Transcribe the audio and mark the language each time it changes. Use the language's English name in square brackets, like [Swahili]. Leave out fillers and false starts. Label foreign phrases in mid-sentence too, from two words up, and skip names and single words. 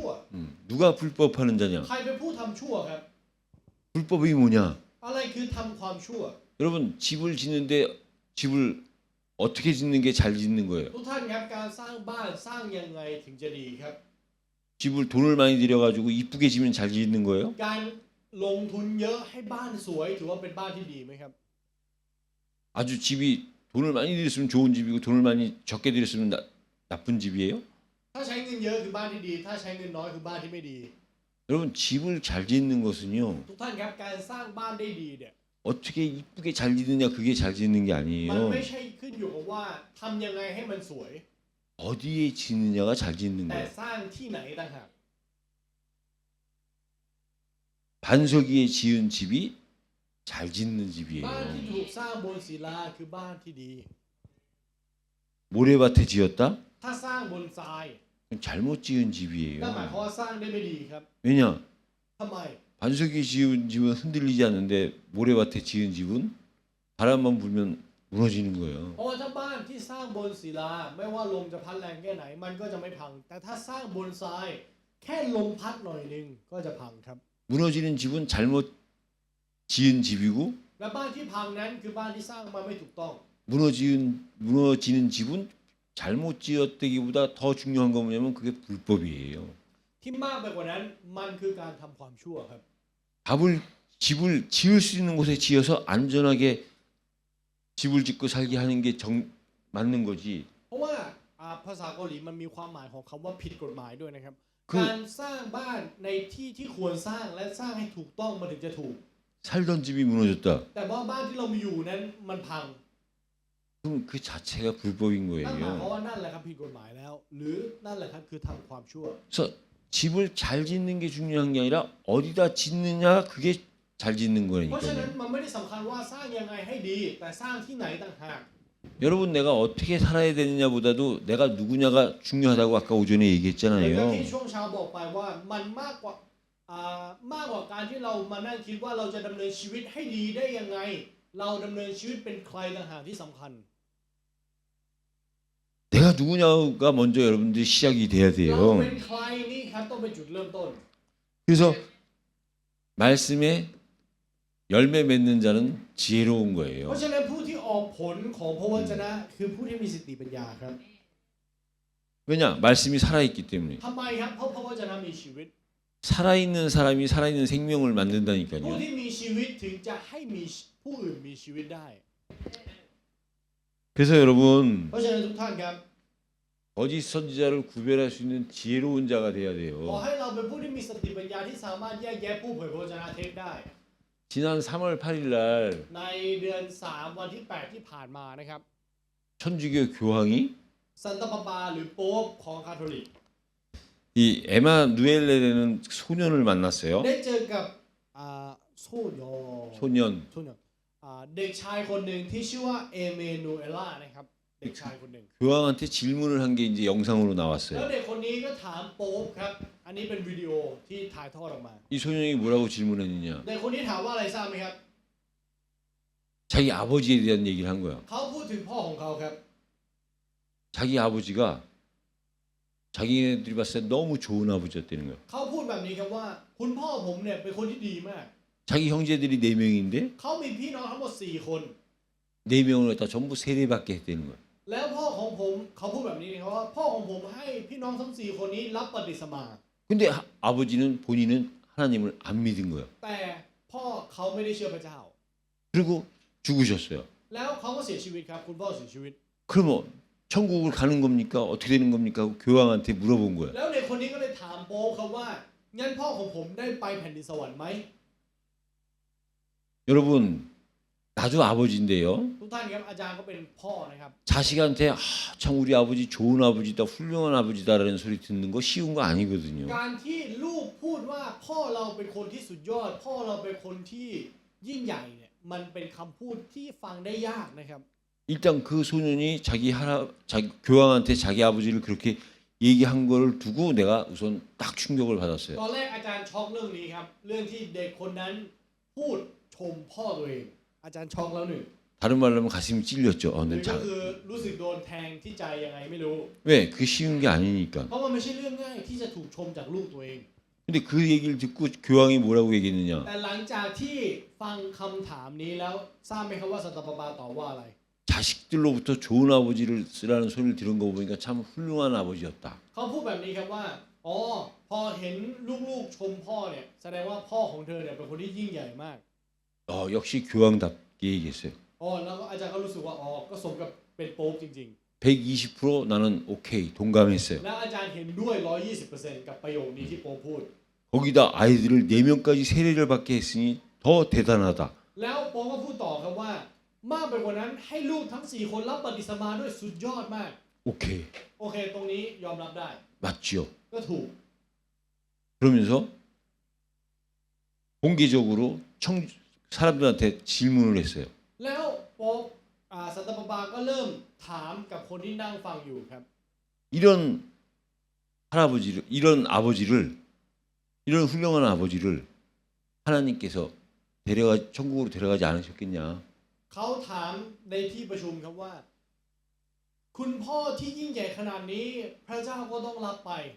[Korean] 누가 불법하는 자냐? [Thai] ใครเป็นผู้ทำชั่วครับ [Korean] 불법이 뭐냐? [Thai] อะไรคือทำความชั่ว [Korean] 여러분 집을 짓는데 집을 어떻게 짓는 게 잘 짓는 거예요? [Thai] ทุกท่านครับการสร้างบ้านสร้างยังไงถึงจะดีครับ [Korean] 집을 돈을 많이 들여가지고 이쁘게 지면 잘 짓는 거예요? [Thai] การลงทุนเยอะให้บ้านสวยถือว่าเป็นบ้านที่ดีไหมครับ [Korean] 아주 집이 돈을 많이 들였으면 좋은 집이고 돈을 많이 적게 들였으면 나쁜 집이에요? [Thai] ถ้าใช้เงินเยอะคือบ้านที่ดี ถ้าใช้เงินน้อยคือบ้านที่ไม่ดี [Korean] 여러분 집을 잘 짓는 것은요 [Thai] ทุกท่านครับการสร้างบ้านได้ดีเนี่ย [Korean] 어떻게 이쁘게 잘 짓느냐 그게 잘 짓는 게 [Thai] มัน [Korean] 아니에요. [Thai] ไม่ใช่ขึ้นอยู่กับว่าทำยังไงให้มันสวย [Korean] 어디에 짓느냐가 잘 짓는 [Thai] แต่ [Korean] 거예요. [Thai] สร้างที่ไหนต่างหาก [Korean] 반석위에 지은 집이 잘 짓는 [Thai] บ้านที่ [Korean] 집이에요. [Thai] ถูกสร้างบนศิลาคือบ้านที่ดี [Korean] 모래밭에 지었다? [Thai] ถ้าสร้างบนทราย [Korean] 그건 잘못 지은 [Thai] นั่นหมายความ [Korean] 집이에요. [Thai] ว่าสร้างได้ไม่ดีครับ [Korean] 왜냐? [Thai] ทำไม [Korean] 반석위에 지은 집은 흔들리지 않는데 모래밭에 지은 집은 바람만 불면 무너지는 거예요. [Thai] เพราะว่าถ้าบ้านที่สร้างบนศิลาไม่ว่าลมจะพัดแรงแค่ไหนมันก็จะไม่พัง แต่ถ้าสร้างบนทราย แค่ลมพัดหน่อยนึงก็จะพังครับ [Korean] 무너지는 집은 잘못 지은 집이고 [Thai] และบ้านที่พังนั้นคือบ้านที่สร้างมาไม่ถูกต้อง [Korean] 무너지는 집은 잘못 지었다기보다 더 중요한 건 뭐냐면 그게 불법이에요. [Thai] ที่มากไปกว่านั้นมันคือการทำความชั่วครับ [Korean] 집을 지을 수 있는 곳에 지어서 안전하게 집을 짓고 살게 하는 게 맞는 거지. [Thai] เพราะว่าภาษาเกาหลีมันมีความหมายของคำว่าผิดกฎหมายด้วยนะครับ คือ การสร้างบ้านในที่ที่ควรสร้างและสร้างให้ถูกต้องมันถึงจะถูก [Korean] 살던 집이 무너졌다. [Thai] แต่ว่าบ้านที่เรามีอยู่นั้นมันพัง [Korean] 그럼 그 자체가 불법인 [Thai] นั่นหมายความ [Korean] 거예요. [Thai] ว่านั่นแหละครับผิดกฎหมายแล้ว หรือนั่นแหละครับคือทำความชั่ว [Korean] 그래서 집을 잘 짓는 게 중요한 게 아니라 어디다 짓느냐 그게 잘 짓는 [Thai] เพราะฉะนั้น [Korean] 거니까요. [Thai] มันไม่ได้สำคัญว่าสร้างยังไงให้ดี แต่สร้างที่ไหนต่างหาก [Korean] 여러분 내가 어떻게 살아야 되느냐보다도 내가 누구냐가 중요하다고 아까 오전에 [Thai] เหมือนกับ [Korean] 얘기했잖아요. [Thai] ที่ช่วงเช้าบอกไปว่ามันมากกว่าการที่เรามานั่งคิดว่าเราจะดำเนินชีวิตให้ดีได้ยังไง เราดำเนินชีวิตเป็นใครต่างหากที่สำคัญ [Korean] 내가 누구냐가 먼저 여러분들이 시작이 돼야 [Thai] เรา [Korean] 돼요. [Thai] เป็นใครนี่ครับต้องเป็นจุดเริ่มต้น [Korean] 그래서 말씀에 열매 맺는 자는 지혜로운 [Thai] เพ [Korean] 거예요. [Thai] ราะฉะนั้นผู้ที่ออกผลของพระวจนะคือผู้ที่มีสติปัญญาครับ [Korean] 왜냐? 말씀이 살아있기 때문에. [Thai] ทำไมครับเพราะพระวจนะมีชีวิต [Korean] 살아있는 사람이 살아있는 생명을 [Thai] ผู้ [Korean] 만든다니까요. [Thai] ที่มีชีวิตถึงจะให้มีผู้อื่นมีชีวิตได้ [Korean] 그래서 여러분 [Thai] เพราะฉะนั้นทุกท่านครับ [Korean] 거짓 선지자를 구별할 수 있는 지혜로운 자가 돼야 [Thai] ขอ [Korean] 돼요. [Thai] ให้เราเป็นผู้ที่มีสติปัญญาที่สามารถแยกแยะผู้เผยพระวจนะเท็จได้ [Korean] 지난 3월 8일 날 [Thai] ในเดือน 3 วันที่ 8 ที่ผ่านมานะครับ [Korean] 천주교 교황이 [Thai] ซันตาปาปาหรือโป๊ปของคาทอลิก [Korean] 이 에마누엘레라는 소년을 만났어요. [Thai] ได้เจอกับโซโย [Korean] 소년. [Thai] เด็กชายคนหนึ่งที่ชื่อว่าเอเมนูเอล่านะครับเด็กชายคนหนึ่ง [Korean] 교황한테 질문을 한 게 이제 영상으로 [Thai] แล้ว [Korean] 나왔어요. [Thai] เด็กคนนี้ก็ถามโป๊ปครับอันนี้เป็นวิดีโอที่ถ่ายทอดออกมา [Korean] 이 소년이 뭐라고 질문했느냐? [Thai] เด็กคนนี้ถามว่าอะไรทราบไหมครับ [Korean] 자기 아버지에 대한 얘기를 한 거야. [Thai] เขาพูดถึงพ่อของเขาครับ [Korean] 자기 아버지가 자기네들이 봤을 때 너무 좋은 아버지였다는 거야. [Thai] เขาพูดแบบนี้ครับว่าคุณพ่อผมเนี่ยเป็นคนที่ดีมาก [Korean] 자기 형제들이 4명인데 [Thai] เขามีพี่น้องทั้งหมด4 คน [Korean] 4명을 갖다 전부 세례받게 했다는 거야. [Thai] แล้วพ่อของผมเขาพูดแบบนี้นะครับว่าพ่อของผมให้พี่น้องทั้ง4 คนนี้รับปฏิสมา [Korean] 근데 아버지는 본인은 하나님을 안 믿은 거야. [Thai] แต่พ่อเขาไม่ได้เชื่อพระเจ้า [Korean] 그리고 죽으셨어요. [Thai] แล้วเขาก็เสียชีวิตครับคุณพ่อเสียชีวิต [Korean] 그러면 천국을 가는 겁니까? 어떻게 되는 겁니까? 하고 교황한테 물어본 거야. [Thai] แล้วเด็กคนนี้ก็เลยถามโป๊ปครับว่างั้นพ่อของผมได้ไปแผ่นดินสวรรค์ไหม [Korean] 여러분, 나도 아버지인데요. [Thai] ทุกท่านครับอาจารย์ก็เป็นพ่อนะครับ [Korean] 자식한테 참 우리 아버지 좋은 아버지다, 훌륭한 아버지다라는 소리 듣는 거 쉬운 거 아니거든요. [Thai] การที่ลูกพูดว่าพ่อเราเป็นคนที่สุดยอด พ่อเราเป็นคนที่ยิ่งใหญ่เนี่ยมันเป็นคำพูดที่ฟังได้ยากนะครับ [Korean] 일단 그 소년이 자기 교황한테 자기 아버지를 그렇게 얘기한 걸 두고 내가 우선 딱 충격을 [Thai] ต [Korean] 받았어요. [Thai] อนแรกอาจารย์ช็อกเรื่องนี้ครับเรื่องที่เด็กคนนั้นพูดชมพ่อตัวเอง อาจารย์ช็อกแล้วหนึ่ง [Korean] 다른 말로 하면 가슴이 찔렸죠. [Thai] หนึ่ [Korean] 내 [Thai] งก็คือรู้สึกโดนแทงที่ใจยังไงไม่รู้ [Korean] 왜? 그게 쉬운 게 아니니까. [Thai] เพราะมันไม่ใช่เรื่องง่ายที่จะถูกชมจากลูกตัวเอง [Korean] 근데 그 얘기를 듣고 교황이 뭐라고 얘기했느냐? [Thai] แต่หลังจากที่ฟังคำถามนี้แล้วทราบไหมครับว่าสันตะปาปาตอบว่าอะไร [Korean] 자식들로부터 좋은 아버지를 쓰라는 소리를 들은 거 보니까 참 훌륭한 아버지였다. [Thai] เขาพูดแบบนี้ครับว่าอ๋อพอเห็นลูกๆชมพ่อเนี่ยแสดงว่าพ่อของเธอเนี่ยเป็นคนที่ยิ่งใหญ่มาก [Korean] 역시 교황답게 얘기했어요. [Thai] อ๋อแล้วก็อาจารย์ก็รู้สึกว่าอ๋อก็สมกับเป็นโป๊ปจริง [Korean] 120% 나는 오케이 동감했어요. [Thai] ๆ แล้วอาจารย์เห็นด้วย 120% กับประโยคนี้ที่โป๊ปพูด [Korean] 거기다 아이들을 4명까지 세례를 받게 했으니 더 대단하다. [Thai] แล้วโป๊ปก็พูดต่อครับว่ามากไปกว่านั้นให้ลูกทั้ง4 คนรับปฏิสมาด้วยสุดยอดมาก [Korean] 오케이 [Thai] โอเคตรงนี้ยอมรับได้ [Korean] 맞지요. [Thai] ก็ถูก [Korean] 그러면서 공개적으로 사람들한테 질문을 했어요. [Thai] แล้วโป๊ปสันตะปาปาก็เริ่มถามกับคนที่นั่งฟังอยู่ครับ [Korean] 이런 할아버지를, 이런 아버지를, 이런 훌륭한 아버지를 하나님께서 천국으로 데려가지 않으셨겠냐? [Thai] เขาถามในที่ประชุมครับว่า คุณพ่อที่ยิ่งใหญ่ขนาดนี้พระเจ้าก็ต้องรับไป